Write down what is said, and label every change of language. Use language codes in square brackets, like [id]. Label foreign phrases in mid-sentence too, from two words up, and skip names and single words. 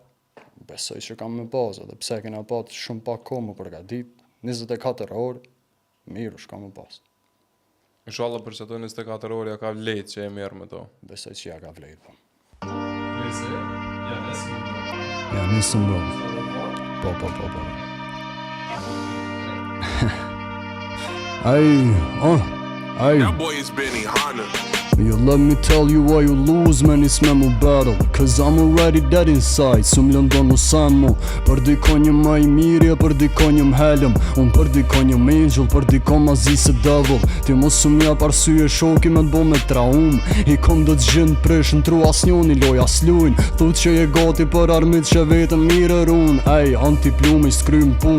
[sq] Besoj që kam me pas, edhe pse kena pat shumë pak kohë më përgatit, 24 orë, mirë është kam me pas. Inshallah për që ato 24 orë ja ka vlejt që e merë me to. Besoj që ja ka vlejt, po. Nëse, ja, nëse. Ja, nisëm bro. Po. Ay. [en] That boy is Benny Hanna. You let me tell you why you lose man, it's me mu battle Cause I'm already dead inside [sq] Sum lëndon u sen mu Për dikon jëm ma i mirë Për dikon jëm helëm Unë për dikon jëm angel Për dikon ma zi se devil Ti mos sum ja parsye shoki me t'bo me traum I kom do t'gjën prish Në tru as njën i loj as lujn Thut që je gati për armit që vetën mirë run Ej, anti-plumi s'krym pun